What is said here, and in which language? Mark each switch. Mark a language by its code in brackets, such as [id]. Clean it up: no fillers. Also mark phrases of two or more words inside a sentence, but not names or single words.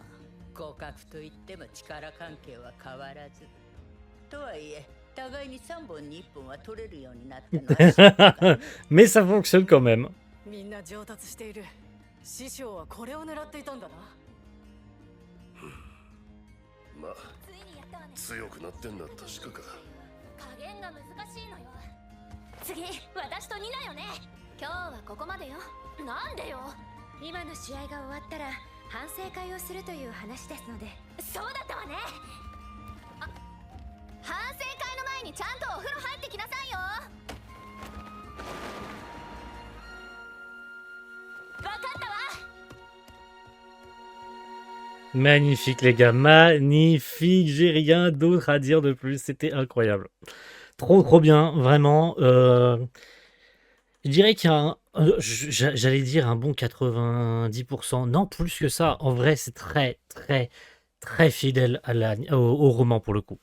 [ja] 互角といっても力関係は変わらず。とはいえ、互いに3本に1本は取れるようになったのは知ったかね。 [fr] Mais ça fonctionne quand même. [ja] みんな上達している。師匠はこれを狙っていたんだな。まあついにやったわね。強くなってんだ確かか。加減が難しいのよ。次私とニナよね。今日はここまでよ。なんでよ。今の試合が終わったら反省会をするという話ですので。そうだったわね。あ、反省会の前にちゃんとお風呂入ってきなさいよ。わかったわ。 [fr] Magnifique les gars, magnifique, j'ai rien d'autre à dire de plus, c'était incroyable. Trop bien, vraiment. Je dirais qu'il y a j'allais dire un bon 90%, non plus que ça, en vrai c'est très fidèle à au roman pour le coup.